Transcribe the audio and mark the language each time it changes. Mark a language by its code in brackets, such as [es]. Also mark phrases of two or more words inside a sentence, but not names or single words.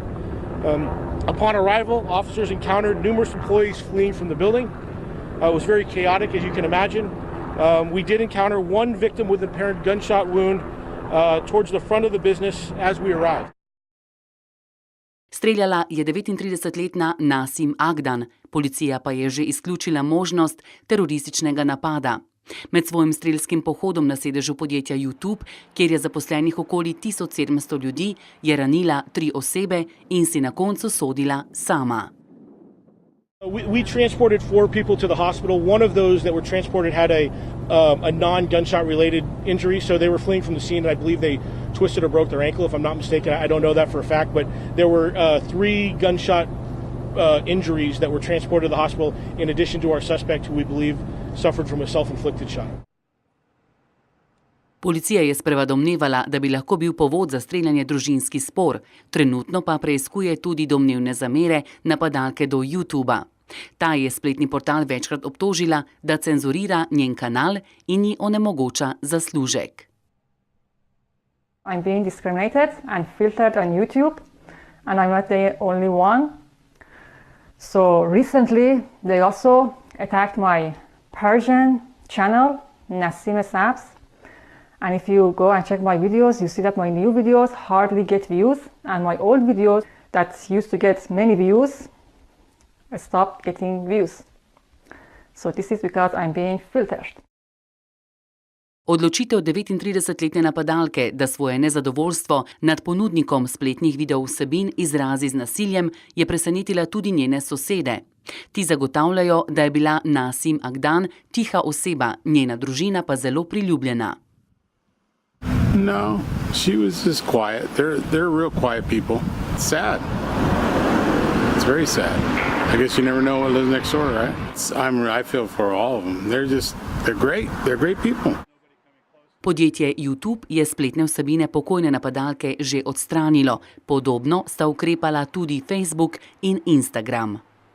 [en] Upon arrival, officers encountered numerous employees fleeing from the building. It was very chaotic, as you can imagine. We did encounter one victim with an apparent gunshot wound towards the front of the business as we arrived. [sl] Streljala je 39-letna Nasim Agdan, policija pa je že izključila možnost terorističnega napada. Med svojim strelskim pohodom na sedežu podjetja YouTube, kjer je zaposlenih okoli 1700 ljudi, je ranila 3 osebe in si na koncu sodila sama. [en] We transported 4 people to the hospital. One of those that were transported had a non-gunshot related injury, so they were fleeing from the scene, and I believe they twisted or broke their ankle, if I'm not mistaken. I don't know that for a fact, but there were 3 gunshot injuries that were transported to the hospital in addition to our suspect, who we believe suffered from a self-inflicted shot. [sl] Policija je sprva domnevala, da bi lahko bil povod za streljanje družinski spor, trenutno pa preiskuje tudi domnevne zamere napadalke do YouTuba. Ta je spletni portal večkrat obtožila, da cenzurira njen kanal in ji onemogoča zaslužek. [en] I'm being discriminated and filtered on YouTube, and I'm not the only one. So recently they also attacked my Persian channel, Nasim Sabs. And if you go and check my videos, you see that my new videos hardly get views, and my old videos that used to get many views stopped getting views. So this is because I'm being filtered. [sl] Odločitev 39-letne napadalke, da svoje nezadovoljstvo nad ponudnikom spletnih videovsebin izrazi z nasiljem, je presenetila tudi njene sosede. Ti zagotavljajo, da je bila Nasim Agdan tiha oseba, njena družina pa zelo priljubljena. [en] No, she was just quiet. They're real quiet people. It's sad. It's very sad. I guess you never know what lives next door, right? I feel for all of them. They're great. They're great people. [sl] Podjetje YouTube je spletne vsebine pokojne napadalke že odstranilo. Podobno sta ukrepala tudi Facebook in Instagram.